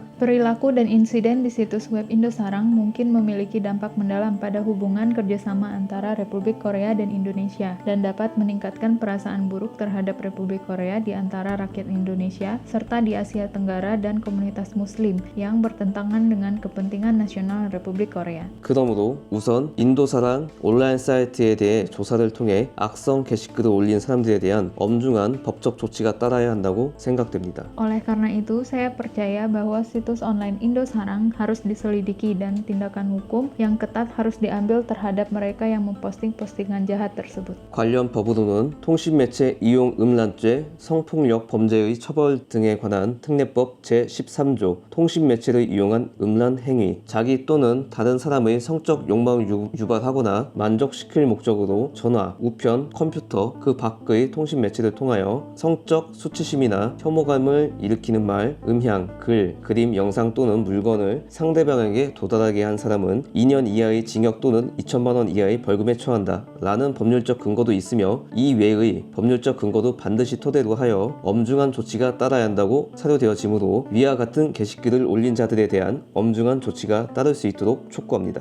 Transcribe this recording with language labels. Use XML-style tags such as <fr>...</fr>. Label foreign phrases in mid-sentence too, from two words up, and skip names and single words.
<id>Perilaku dan insiden di situs web Indosarang mungkin memiliki dampak mendalam pada hubungan kerjasama antara Republik Korea dan Indonesia dan dapat meningkatkan perasaan buruk terhadap Republik Korea di antara rakyat Indonesia serta di Asia Tenggara dan komunitas Muslim yang bertentangan dengan kepentingan nasional Republik Korea.</id> <ko>그러므로 우선 인도사랑 온라인 사이트에 대해 조사를 통해 악성 게시글을 올린 사람들에 대한 엄중한 법적 조치가 따라야 한다고 생각됩니다.</ko> <id>Oleh karena itu, saya percaya bahwa situs online Indosarang harus diselidiki dan tindakan hukum yang ketat harus diambil terhadap mereka yang memposting postingan jahat tersebut.</id> <ko>관련 법으로는 통신매체 이용 음란죄, 성폭력 범죄의 처벌 등에 관한 특례법 제13조 통신매체를 이용한 음란 행위, 자기 또는 다른 사람의 성적 욕망을 유발하거나 만족시킬 목적으로 전화, 우편, 컴퓨터 그 밖의 통신매체를 통하여 성적 수치심이나 혐오감을 일으키는 말, 음향, 글, 그림, 영상 또는 물건을 상대방에게 도달하게 한 사람은 2년 이하의 징역 또는 2천만 원 이하의 벌금에 처한다 라는 법률적 근거도 있으며 이 외의 법률적 근거도 반드시 토대로 하여 엄중한 조치가 따라야 한다고 사료되어지므로 위와 같은 게시글을 올린 자들에 대한 엄중한 조치가 따를 수 있도록 촉구합니다.</ko>